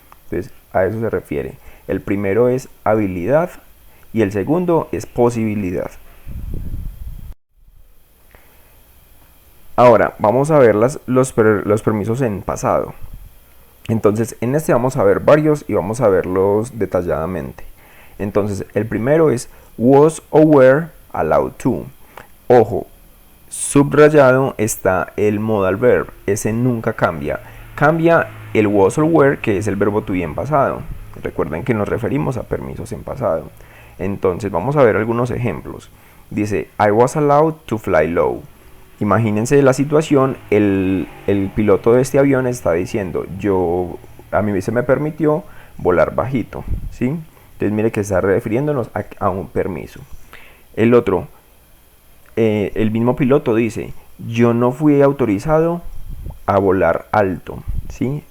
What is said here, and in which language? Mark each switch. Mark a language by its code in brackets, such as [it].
[es] Entonces, a eso se refiere. El primero es habilidad y el segundo es posibilidad. Ahora, vamos a ver los permisos en pasado. Entonces, en este vamos a ver varios y vamos a verlos detalladamente. Entonces, el primero es was or were allowed to. Ojo, subrayado está el modal verb, ese nunca cambia. Cambia el was or were, que es el verbo to be en pasado. Recuerden que nos referimos a permisos en pasado. Entonces, vamos a ver algunos ejemplos. [en] Dice, I was allowed to fly low. [es] Imagínense la situación, el piloto de este avión está diciendo, a mí se me permitió volar bajito, ¿sí? Entonces mire que está refiriéndonos a un permiso. El otro, el mismo piloto dice, yo no fui autorizado a volar alto, ¿sí?